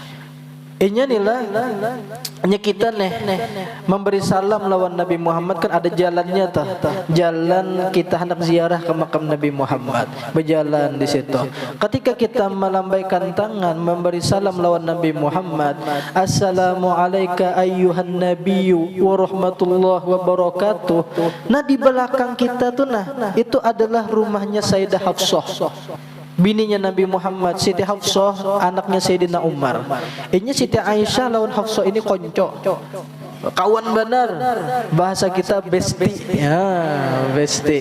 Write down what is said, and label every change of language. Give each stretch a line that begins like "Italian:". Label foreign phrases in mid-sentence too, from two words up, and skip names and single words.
Banjar: Inya nila hanya kita memberi salam lawan Nabi Muhammad, kan ada jalannya tah. Jalan kita hendak ziarah ke makam Nabi Muhammad, berjalan di situ. Ketika kita melambaikan tangan memberi salam lawan Nabi Muhammad,
Arabic: السلام عليك أيها النبي ورحمة الله وبركاته.
Banjar: Nah, di belakang kita tuh itu adalah rumahnya Sayyidah Hafsah. bininya Nabi Muhammad, Siti Hafsah, anaknya Sayyidina Umar. Ini Siti Aisyah lawan Hafsah ini konco, kawan benar, bahasa kita besti, ya besti.